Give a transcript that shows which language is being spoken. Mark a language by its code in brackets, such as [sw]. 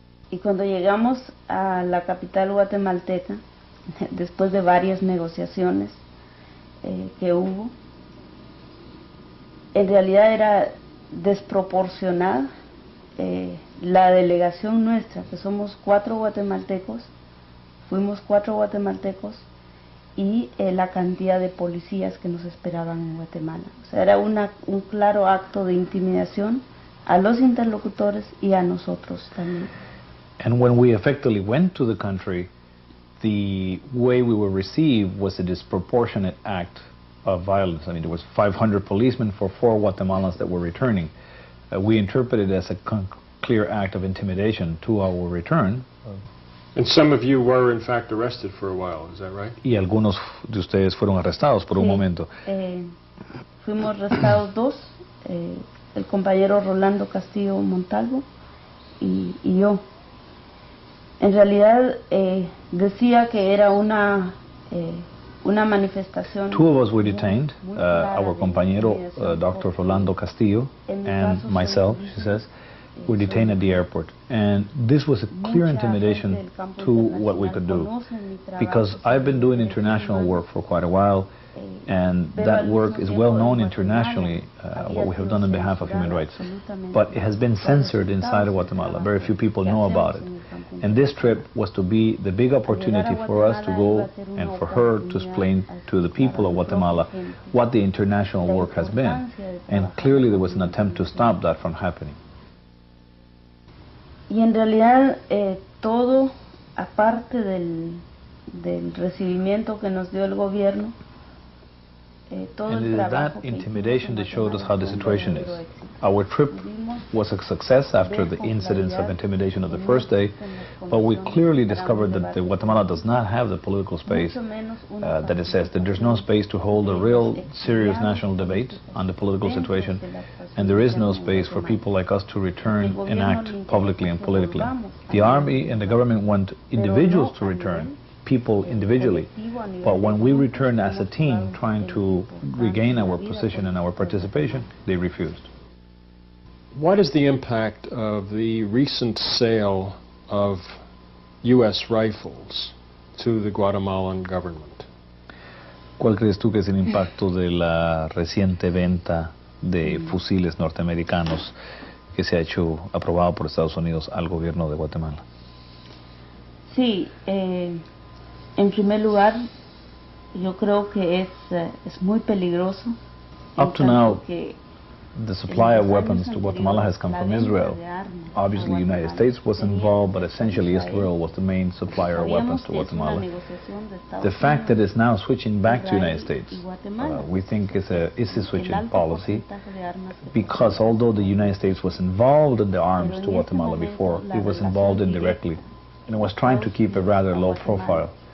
[es] Y cuando llegamos a la capital guatemalteca, después de varias negociaciones que hubo, en realidad era desproporcionada la delegación nuestra, que somos 4 guatemaltecos, fuimos 4 guatemaltecos, y la cantidad de policías que nos esperaban en Guatemala. O sea, era un claro acto de intimidación a los interlocutores y a nosotros también. [en] And when we effectively went to the country, the way we were received was a disproportionate act of violence. I mean, there was 500 policemen for 4 Guatemalans that were returning. We interpreted it as a clear act of intimidation to our return. And some of you were in fact arrested for a while, is that right? [es] Y algunos de ustedes fueron arrestados por un momento. Fuimos arrestados 2, el compañero Rolando Castillo Montalvo y yo. En realidad decía que era una manifestación. [en] 2 of us were detained, our compañero Dr. Rolando Castillo and myself, she says, were detained at the airport. And this was a clear intimidation to what we could do. Because I've been doing international work for quite a while, and that work is well known internationally, what we have done on behalf of human rights. But it has been censored inside of Guatemala. Very few people know about it. And this trip was to be the big opportunity for us to go and for her to explain to the people of Guatemala what the international work has been. And clearly there was an attempt to stop that from happening. [es] Y en realidad todo, aparte del recibimiento que nos dio el gobierno, [en] and it is that intimidation that showed us how the situation is. Our trip was a success after the incidents of intimidation of the first day, but we clearly discovered that Guatemala does not have the political space that it says, that there's no space to hold a real serious national debate on the political situation, and there is no space for people like us to return and act publicly and politically. The army and the government want individuals to return, people individually, but when we returned as a team trying to regain our position and our participation, they refused. What is the impact of the recent sale of U.S. rifles to the Guatemalan government? [es] ¿Cuál crees tú que es el impacto de la reciente venta de fusiles norteamericanos que se ha hecho aprobado por Estados Unidos al gobierno de Guatemala? Sí, en primer lugar, yo creo que es muy peligroso. [en] Up to now, the supply of weapons to Guatemala has come from Israel. Obviously, the United States was involved, but essentially Israel was the main supplier of weapons to Guatemala. The fact that it's now switching back to the United States, we think is a switch in policy, because although the United States was involved in the arms to Guatemala before, it was involved indirectly, and it was trying to keep a rather low profile.